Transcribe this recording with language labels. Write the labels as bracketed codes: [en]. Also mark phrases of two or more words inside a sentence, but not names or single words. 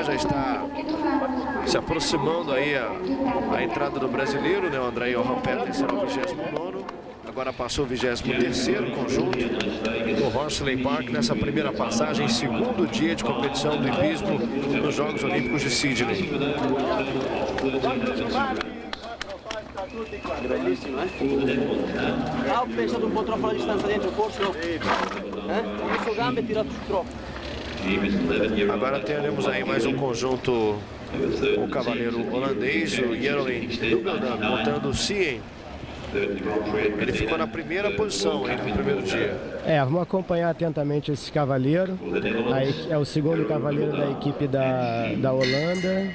[pt] Já está se aproximando aí a entrada do brasileiro, né? O André Johan Petter será o 29º. Agora passou o 23º conjunto no Horsley Park, nessa primeira passagem, segundo dia de competição do hipismo nos Jogos Olímpicos de Sydney. [it] Bellissimo, ha pensato un po' troppo la distanza dentro, forse no? Ha messo gambe e tirato su troppo. [pt] Agora teremos aí mais um conjunto com o cavaleiro holandês, o Jeroen Hugeldan, montando o Sien. Ele ficou na primeira posição aí no primeiro dia. Vamos acompanhar atentamente esse cavaleiro. É o segundo cavaleiro da equipe da Holanda.